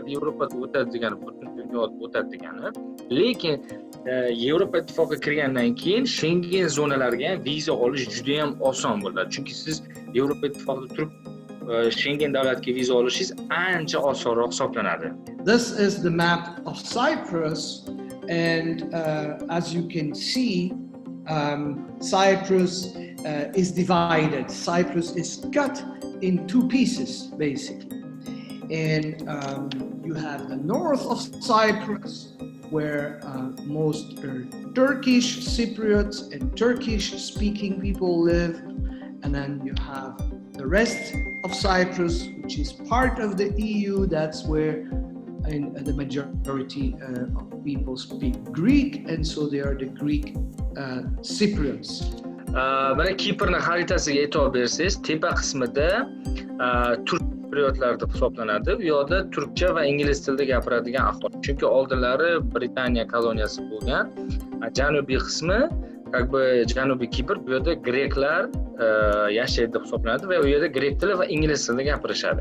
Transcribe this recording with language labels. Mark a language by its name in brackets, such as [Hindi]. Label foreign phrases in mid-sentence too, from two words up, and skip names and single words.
[Uzbek] Yevropada o'tadi degani butun dunyoda o'tadi degani. Lekin Yevropa Ittifoqiga kirgandan keyin Schengen zonalariga ham viza olish juda ham oson bo'ladi. Chunki siz Yevropa Ittifoqida turib Schengen davlatiga viza olishingiz ancha osonroq hisoblanadi. [English] This is the map of Cyprus, and as you can see, Cyprus is divided. Cyprus is cut in two pieces, basically. And you have the north of Cyprus, where most Turkish Cypriots and Turkish-speaking people live, and then you have the rest of Cyprus, which is part of the EU. That's where the majority of people speak Greek, and so they are the Greek Cypriots. [Uzbek] Mana Kiprning xaritasiga e'tibor bersangiz, tepa qismida turk Cypriotlar deb hisoblanadi. Bu yerda turkcha va ingliz tilida gapiradigan aholi. Chunki oldinlari Britaniya koloniyasi bo'lgan. Janubiy qismi, Janubiy Kipr, bu yerda greklar yashaydi deb hisoblanadi va u yerda grek tili va ingliz tilida gapirishadi.